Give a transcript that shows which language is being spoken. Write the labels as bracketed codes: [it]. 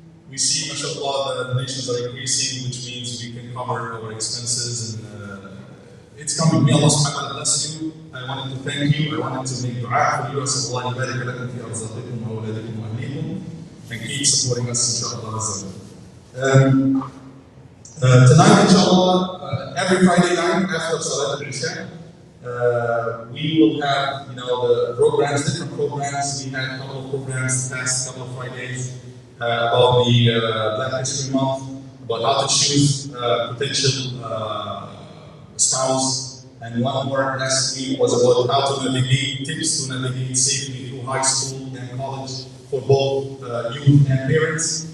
[en] We see, mashallah, the donations are increasing, which means we can cover our expenses, and it's coming. May Allah subhanahu wa ta'ala bless you. I wanted to thank you. I wanted to make dua for you. [ar] أسأل الله يبارك لكم في أرزاقكم وأولادكم وأهليكم. [en] And keep supporting us, inshallah. Tonight, inshallah, every Friday night after Salat al-Isha, we will have, the programs, different programs. We had a couple of programs the past couple of Fridays about the Black History Month, about how to choose potential spouse, and one more last week was about how to navigate, tips to navigate safely through high school and college for both youth and parents.